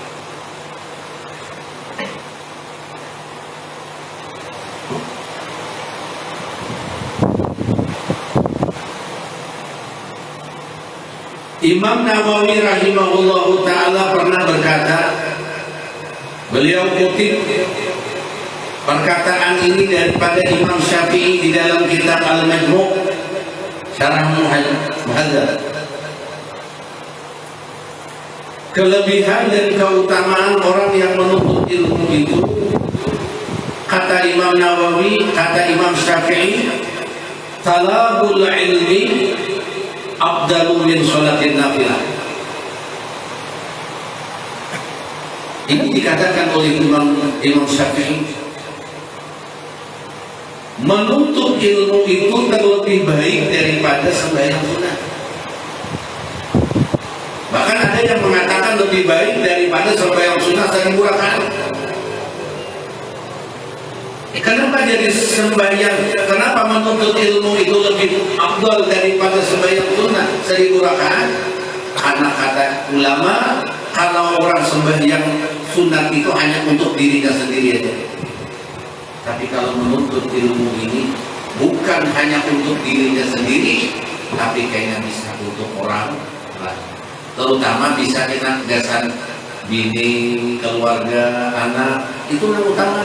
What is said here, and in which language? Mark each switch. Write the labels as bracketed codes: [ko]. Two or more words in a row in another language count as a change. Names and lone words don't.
[id] Imam Nawawi [ar] رحمه الله تعالى [id] pernah berkata, beliau kutip perkataan ini daripada Imam Syafi'i di dalam kitab Al-Majmu' Syarah Muhadzab. Kelebihan dan keutamaan orang yang menuntut ilmu itu, kata Imam Nawawi, kata Imam Syafi'i, [ar] طلب العلم أفضل من صلاة النافلة. [id] Ini dikatakan oleh Imam Syafi'i, menuntut ilmu itu terlebih baik daripada sembahyang sunat. Bahkan ada yang mengatakan lebih baik daripada sembahyang sunat 1000 rakaat. Kenapa jadi sembahyang? Kenapa menuntut ilmu itu lebih afdal daripada sembahyang sunat 1000 rakaat? Karena kata ulama, kalau orang sembahyang sunat itu hanya untuk dirinya sendiri aja. Tapi kalau menuntut ilmu ini bukan hanya untuk dirinya sendiri, tapi kayaknya bisa untuk orang lain. [bjn] Terutama bisa kita gasan bini, keluarga, anak, itu yang utama.